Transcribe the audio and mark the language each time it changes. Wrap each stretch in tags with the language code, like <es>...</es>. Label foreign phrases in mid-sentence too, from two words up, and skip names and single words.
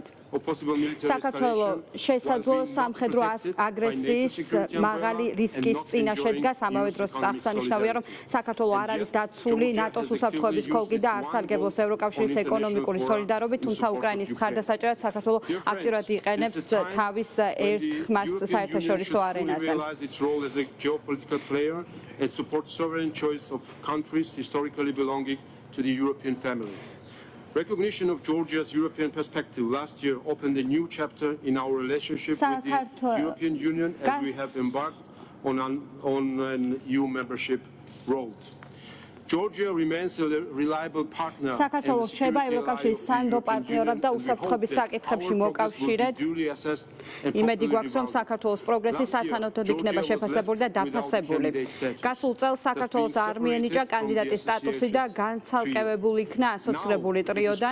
<ka>საქართველოს შესაძლო სამხედრო აგრესიის მაღალი რისკის წინაშე დგას, ამავე დროს აღსანიშნავია, რომ საქართველოს არ არის დაცული ნატოს უსაფრთხოების ხოლკი და არ სარგებლობს ევროკავშირის ეკონომიკური სოლიდარობით, თუმცა უკრაინის მხარდასაჭერად საქართველოს აქტიურად იყენებს თავის ერთ ხმას საერთაშორისო არენაზე.</ka> <en>And supports sovereign choice of countries historically belonging to the European family. Recognition of Georgia's European perspective last year opened a new chapter in our relationship with the European Union as we have embarked on an EU membership road. Georgia remains a reliable partner.</en> <ka>საქართველოს რჩება ევროკავშირის სანდო პარტნიორად და უსაფრთხოების საკითხებში მოკავშირედ. იმედი გვაქვს, რომ საქართველოს პროგრესი სათანადოდ იქნება შეფასებული და დაფასებული. გასულ წელს საქართველოს არ მიენიჭა კანდიდატის სტატუსი და განცალკევებული იქნა ასოცირებული ტრიოდან.</ka>